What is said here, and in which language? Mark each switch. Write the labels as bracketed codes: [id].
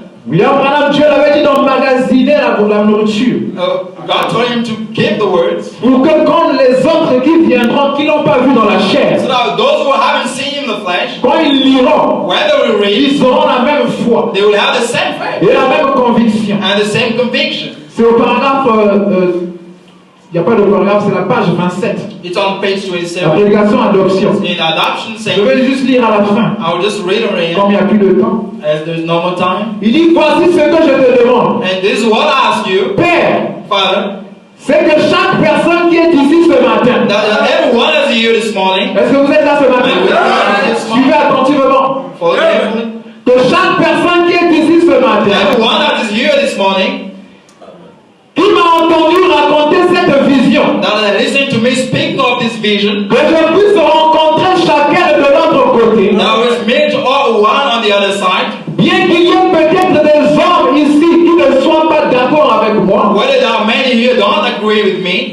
[fr] William Branham, Dieu l'avait dit d'emmagasiner la nourriture. [en] God told him to keep the words [fr] Pour que quand les autres qui viendront, qui n'ont pas vu dans la chair, [en] so that those who haven't seen in the flesh, [fr] quand ils liront, [en] when they will read, [fr] ils auront la même foi [en] they will have the same faith [fr] et la même conviction. [en] and the same conviction. [fr] C'est au paragraphe, il n'y a pas de paragraphe, c'est la page 27. [en] It's on page [fr] La 27. prédication adoption. [en] In adoption [fr] Je [en] saying, [fr] vais juste lire à la fin, [en] I will just read on it [fr] comme il n'y a plus de temps. [en] as there's no more time. [fr] Il dit, voici ce que je te demande. [en] And this is what I ask you, [fr] Père, [en] Father, [fr] c'est que chaque personne qui est ici ce matin, [en] that everyone is here this morning, [fr] est-ce que vous êtes là ce matin? Suivez attentivement. [en] for everyone, [fr] Que chaque personne qui est ici ce matin, [en] everyone that is here this morning, [fr] qui m'a entendu raconter cette vision, [en] that are listening to me speaking of this vision, [fr] que je puisse rencontrer chacun de l'autre côté, [en] that will meet all one on the other side, [fr] bien qu'il y ait peut-être des hommes ici qui ne soient pas d'accord avec moi, [en] whether there are many here don't agree with me,